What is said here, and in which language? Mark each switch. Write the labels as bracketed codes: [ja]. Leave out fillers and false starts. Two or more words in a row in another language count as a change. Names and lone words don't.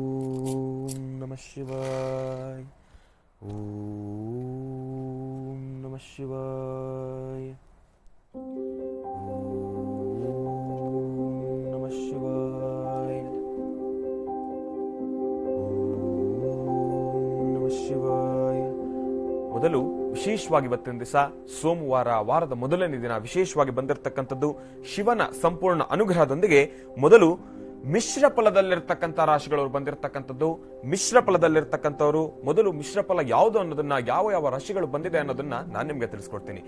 [sa] ಓಂ ನಮಃ ಶಿವಾಯ. ಓಂ ನಮಃ ಶಿವಾಯ. ನಮಃ ಶಿವಾಯ. ನಮಃ ಶಿವಾಯ. [kn] ಮೊದಲು ವಿಶೇಷವಾಗಿ ಇವತ್ತಿನ ದಿವಸ ಸೋಮವಾರ, ವಾರದ ಮೊದಲನೇ ದಿನ ವಿಶೇಷವಾಗಿ ಬಂದಿರತಕ್ಕಂಥದ್ದು ಶಿವನ ಸಂಪೂರ್ಣ ಅನುಗ್ರಹದೊಂದಿಗೆ ಮೊದಲು ಮಿಶ್ರ ಫಲದಲ್ಲಿರ್ತಕ್ಕಂಥ ರಾಶಿಗಳವರು ಬಂದಿರತಕ್ಕಂಥದ್ದು. ಮಿಶ್ರ ಫಲದಲ್ಲಿರ್ತಕ್ಕಂಥವ್ರು ಮೊದಲು ಮಿಶ್ರ ಫಲ ಯಾವುದು ಅನ್ನೋದನ್ನ, ಯಾವ ಯಾವ ರಾಶಿಗಳು ಬಂದಿದೆ ಅನ್ನೋದನ್ನ ನಾನು ನಿಮ್ಗೆ ತಿಳಿಸ್ಕೊಡ್ತೀನಿ.